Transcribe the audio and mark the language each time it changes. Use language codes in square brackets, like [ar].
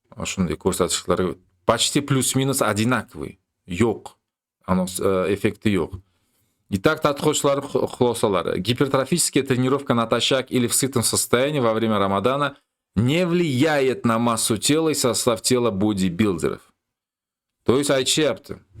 [uz] Shunday ko'rsatishlar [ru] почти плюс-минус одинаковый. [uz] Yo'q. Эффекти yo'q. Итак, tadqiqotchilar xulosalari. [ru] Гипертрофическая тренировка натощак или в сытом состоянии во время Рамадана не влияет на массу тела и состав тела бодибилдеров. То есть aytishyapti.